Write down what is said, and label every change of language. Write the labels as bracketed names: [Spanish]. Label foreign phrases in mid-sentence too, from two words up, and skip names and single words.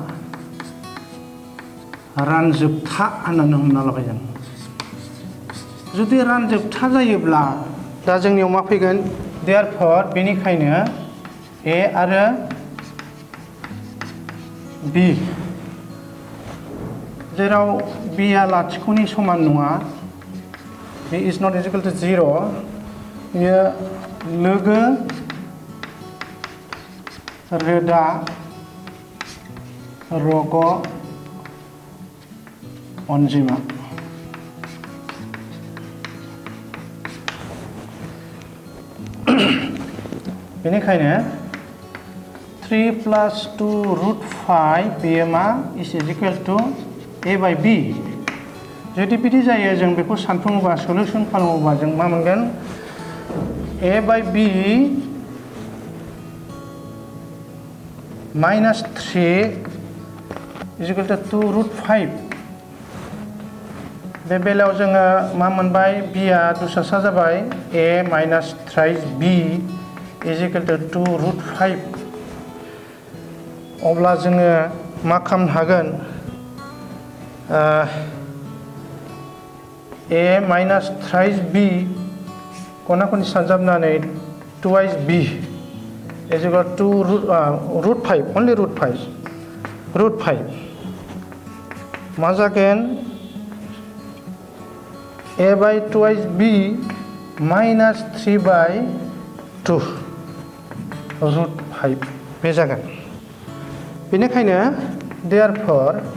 [Bodo] रानजोबथा होननानै हमना लाबाय जों जुदि रानजोबथा जायोब्ला दा जोंनियाव मा फैगोन therefore बेनिखायनो a आरो b जेराव b आ लाथिख'नि समान नङा [English] b is not equal to 0 [Bodo] बेयो लोगो रोदा रग अनजिमा बेनिखायनो 3 + 2√5 बेयो मा [English] is equal to a/b [Bodo] जुदि बिदि जायो जों बेखौ सानफुङोबा सल्युशन खालामोबा जों मा मोनगोन a/b [English] -3 is equal to 2√5 [Bodo] बे बेलायाव जोङो मा मोनबाय b आ दस्रासा जाबाय [English] a - b is equal to 2√5 [Bodo] अब्ला जोङो मा खालामनो हागोन a - b खना खनि सानजाबनानै [English] 2b is equal to √5 only √5 [Bodo] मा जागोन a/2b -3/2 √5 बे जागोन बेनिखायनो therefore